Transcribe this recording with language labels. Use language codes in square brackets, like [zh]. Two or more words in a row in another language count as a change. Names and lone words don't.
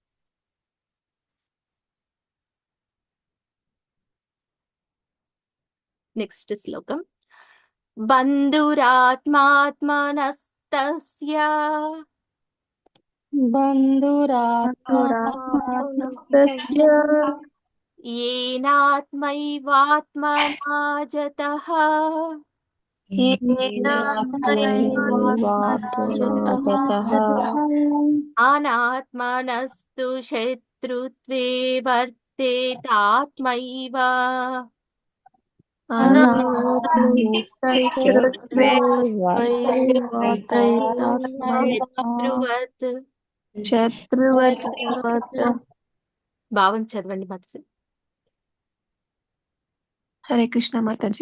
[te] నెక్స్ట్ శ్లోకం. [sa] బంధురాత్మాత్మనస్తస్య బంధురాత్మనస్తస్య येनात्मैवात्मना जतः अनात्मनस्तु शत्रुत्वे वर्तेतात्मैव. శత్రువత్. [te] భావం చదవండి మాతాజీ. హరే కృష్ణ మాతాజీ.